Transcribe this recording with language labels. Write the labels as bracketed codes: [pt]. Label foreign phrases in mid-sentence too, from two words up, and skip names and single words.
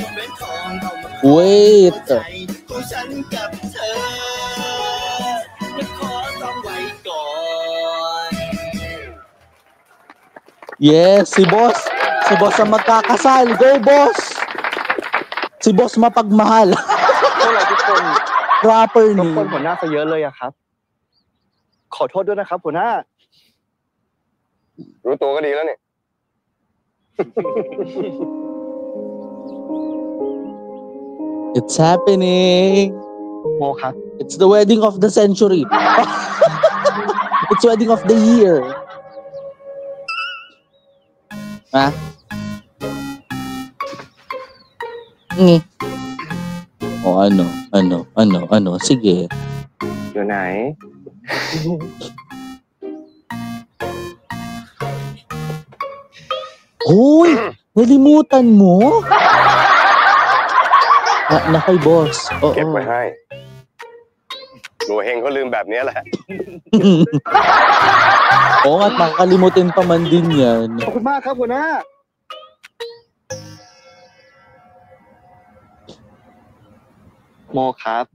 [en] Wait. Yes, [tl] si boss. Si boss ang magkakasal. Go, boss! Si boss mapagmahal. [th] พวกเราทุกคน [en] Proper [th] รบ [en] name. [th] กวนหัวหน้าซะเยอะเลยอะครับ ขอโทษด้วยนะครับหัวหน้า รู้ตัวก็ดีแล้วนี่ [en] It's happening. [th] โมครับ [en] It's the wedding of the century. It's wedding of the year. Ha? [tl] O ano? Sige. [th] อยู่ไหน [tl] Hoy! Nalimutan mo? Na kay boss. Oo. [th] เก็บไว้ให้หนูเฮงเขาลืมแบบนี้แหละ [tl] Oo nga, makakalimutin pa man din yan. [th] ขอบคุณมากครับหัวหน้า โมครับ